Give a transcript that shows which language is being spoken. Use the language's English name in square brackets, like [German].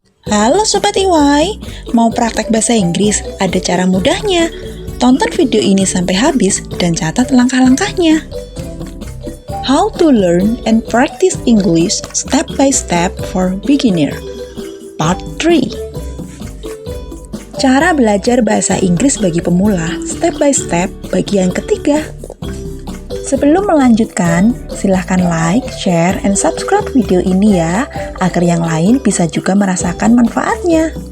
[Indonesian] Halo Sobat EY, mau praktek bahasa Inggris? Ada cara mudahnya. Tonton video ini sampai habis dan catat langkah-langkahnya. [English] How to learn and practice English step by step for beginner. Part 3. [Indonesian] Cara belajar bahasa Inggris bagi pemula, step by step, bagian ketiga. Sebelum melanjutkan, silahkan [English] like, share, and subscribe [Indonesian] video ini ya, agar yang lain bisa juga merasakan manfaatnya.